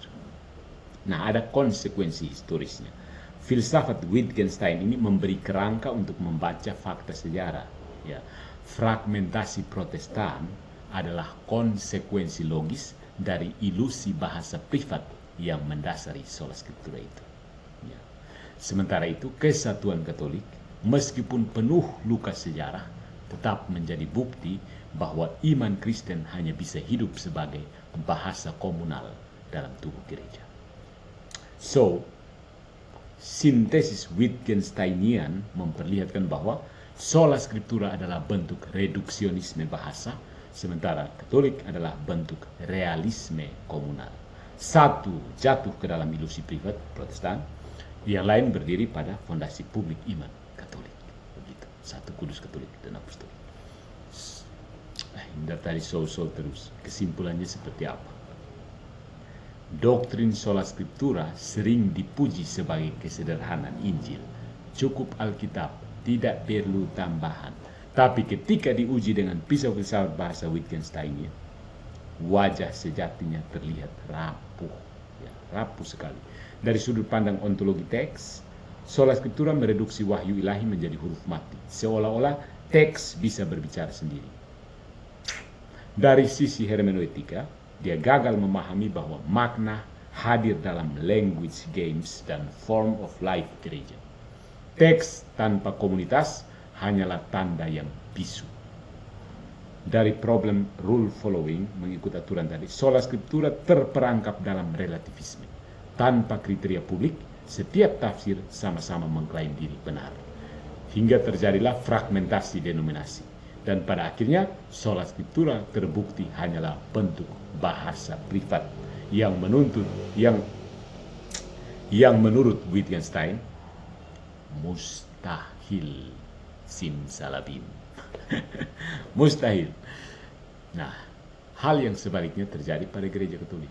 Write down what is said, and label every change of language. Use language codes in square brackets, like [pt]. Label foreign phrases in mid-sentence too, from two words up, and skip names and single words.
[id] Nah, ada konsekuensi historisnya. Filsafat Wittgenstein ini memberi kerangka untuk membaca fakta sejarah. Fragmentasi Protestan adalah konsekuensi logis dari ilusi bahasa privat yang mendasari [la] sola scriptura [id] itu. Sementara itu, kesatuan Katolik, meskipun penuh luka sejarah, tetap menjadi bukti bahwa iman Kristen hanya bisa hidup sebagai bahasa komunal dalam tubuh gereja. So, Sintesis Wittgensteinian memperlihatkan bahwa [la] sola scriptura [id] adalah bentuk reduksionisme bahasa, sementara Katolik adalah bentuk realisme komunal. Satu jatuh ke dalam ilusi privat Protestan, yang lain berdiri pada fondasi publik iman Katolik. Begitu. Satu kudus Katolik dan apostolik. Hindar tadi sol-sol terus. Kesimpulannya seperti apa? Doktrin [la] sola scriptura [id] sering dipuji sebagai kesederhanaan Injil. Cukup Alkitab, tidak perlu tambahan. Tapi ketika diuji dengan pisau filsafat bahasa Wittgensteinian, wajah sejatinya terlihat rapuh, ya, rapuh sekali. Dari sudut pandang ontologi teks, [la] sola scriptura [id] mereduksi wahyu ilahi menjadi huruf mati, seolah-olah teks bisa berbicara sendiri. Dari sisi hermeneutika, dia gagal memahami bahwa makna hadir dalam [en] language games [id] dan [en] form of life [id] gereja. Teks tanpa komunitas hanyalah tanda yang bisu. Dari problem [en] rule following, [id] mengikut aturan tadi, [la] sola scriptura [id] terperangkap dalam relativisme. Tanpa kriteria publik, setiap tafsir sama-sama mengklaim diri benar. Hingga terjadilah fragmentasi denominasi. Dan pada akhirnya, [la] sola scriptura [id] terbukti hanyalah bentuk bahasa privat yang menurut Wittgenstein mustahil simsalabim. Mustahil. Nah, hal yang sebaliknya terjadi pada gereja Katolik.